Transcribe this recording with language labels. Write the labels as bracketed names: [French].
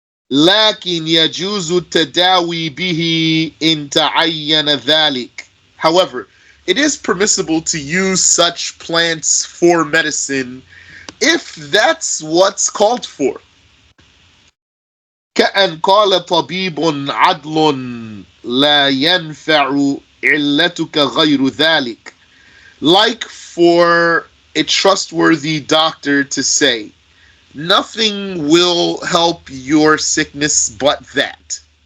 [Arabic] لكن يجوز التداوي به إن تعين ذلك. [English] However, it is permissible to use such plants for medicine if that's what's called for. [Arabic] كأن قال طبيب عدل لا ينفع علتك غير ذلك. [English] Like for a trustworthy doctor to say, nothing will help your sickness but that.